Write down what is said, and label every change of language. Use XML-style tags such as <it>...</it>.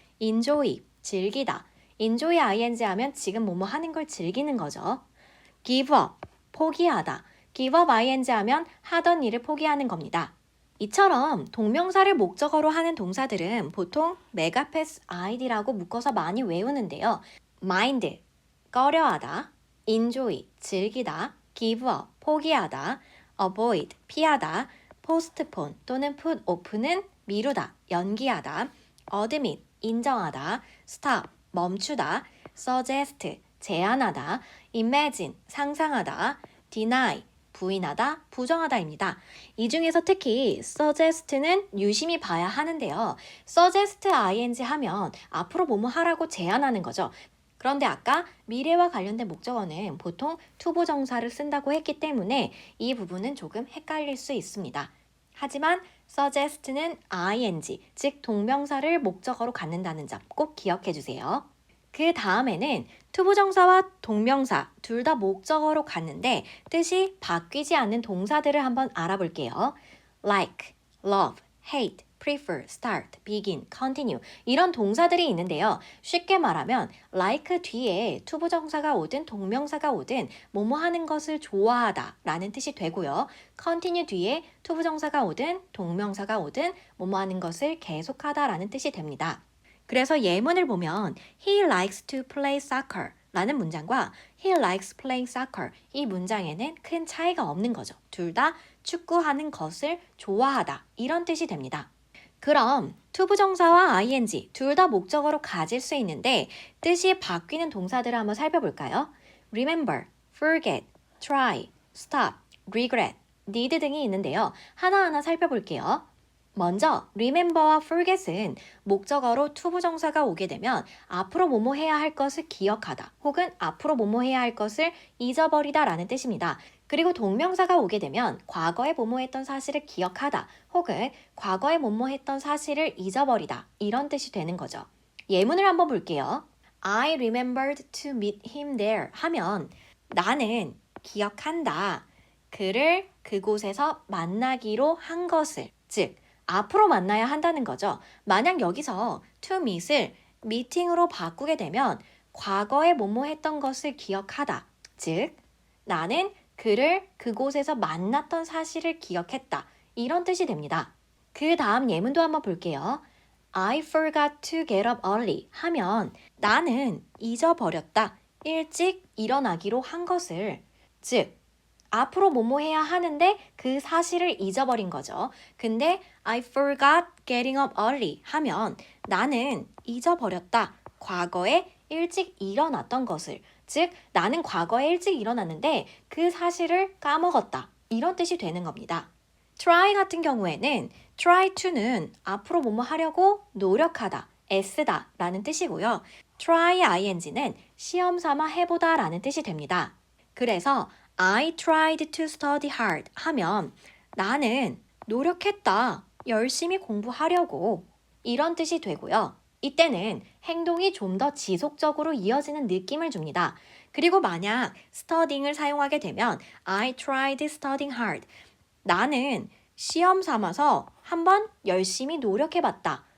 <ko>enjoy, 즐기다, enjoy ing 하면 지금 뭐뭐 하는 걸 즐기는 거죠. give up, 포기하다, give up ing 하면 하던 일을 포기하는 겁니다. 이처럼 동명사를 목적어로 하는 동사들은 보통 메가패스 id라고 묶어서 많이 외우는데요.</ko> <en>mind, 꺼려하다, enjoy, 즐기다, give up, 포기하다, avoid, 피하다,</en> <ko>postpone 또는 put off는 미루다, 연기하다, admit, 인정하다, stop, 멈추다, suggest, 제안하다, imagine, 상상하다, deny, 부인하다, 부정하다입니다. 이 중에서 특히 suggest는 유심히 봐야 하는데요. suggest ing 하면 앞으로 뭐뭐 하라고 제안하는 거죠. 그런데 아까 미래와 관련된 목적어는 보통 투부정사를 쓴다고 했기 때문에 이 부분은 조금 헷갈릴 수 있습니다. 하지만 suggest는 ing, 즉 동명사를 목적어로 갖는다는 점 꼭 기억해 주세요. 그 다음에는 투부정사와 동명사 둘 다 목적어로 갖는데 뜻이 바뀌지 않는 동사들을 한번 알아볼게요.</ko> <en>like, love, hate, prefer, start, begin, continue 이런 동사들이 있는데요.</en> <ko>쉽게 말하면 like 뒤에 투부정사가 오든 동명사가 오든 뭐뭐 하는 것을 좋아하다 라는 뜻이 되고요. continue 뒤에 투부정사가 오든 동명사가 오든 뭐뭐 하는 것을 계속하다 라는 뜻이 됩니다. 그래서 예문을 보면</ko> <en>He likes to play soccer</en> <ko>라는 문장과</ko> <en>He likes playing soccer</en> <ko>이 문장에는 큰 차이가 없는 거죠. 둘 다 축구하는 것을 좋아하다 이런 뜻이 됩니다. 그럼 투부정사와 ing 둘 다 목적어로 가질 수 있는데 뜻이 바뀌는 동사들을 한번 살펴볼까요?</ko> <en>remember, forget, try, stop, regret, need 등이 있는데요.</en> <ko>하나하나 살펴볼게요. 먼저 remember와 forget은 목적어로 투부정사가 오게 되면 앞으로 뭐뭐 해야 할 것을 기억하다 혹은 앞으로 뭐뭐 해야 할 것을 잊어버리다 라는 뜻입니다. 그리고 동명사가 오게 되면 과거에 뭐뭐 했던 사실을 기억하다 혹은 과거에 뭐뭐 했던 사실을 잊어버리다 이런 뜻이 되는 거죠. 예문을 한번 볼게요.</ko> <en>I remembered to meet him there</en> <ko>하면 나는 기억한다. 그를 그곳에서 만나기로 한 것을 즉 앞으로 만나야 한다는 거죠. 만약 여기서 to meet을 미팅으로 바꾸게 되면 과거에 뭐뭐 했던 것을 기억하다. 즉 나는 그를 그곳에서 만났던 사실을 기억했다. 이런 뜻이 됩니다. 그 다음 예문도 한번 볼게요.</ko> <en>I forgot to get up early</en> <ko>하면 나는 잊어버렸다. 일찍 일어나기로 한 것을 즉 앞으로 뭐뭐 해야 하는데 그 사실을 잊어버린 거죠. 근데</ko> <en>I forgot getting up early</en> <ko>하면 나는 잊어버렸다. 과거에 일찍 일어났던 것을. 즉 나는 과거에 일찍 일어났는데 그 사실을 까먹었다. 이런 뜻이 되는 겁니다. try 같은 경우에는 try to는 앞으로 뭐뭐 하려고 노력하다, 애쓰다 라는 뜻이고요. try ing는 시험 삼아 해보다 라는 뜻이 됩니다. 그래서</ko> <en>I tried to study hard</en> <ko>하면 나는 노력했다. 열심히 공부하려고. 이런 뜻이 되고요. 이때는 행동이 좀 더 지속적으로 이어지는 느낌을 줍니다. 그리고 만약 studying을 사용하게 되면</ko> <en>I tried studying hard.</en> <ko>나는 시험 삼아서 한번 열심히 노력해봤다.</ko>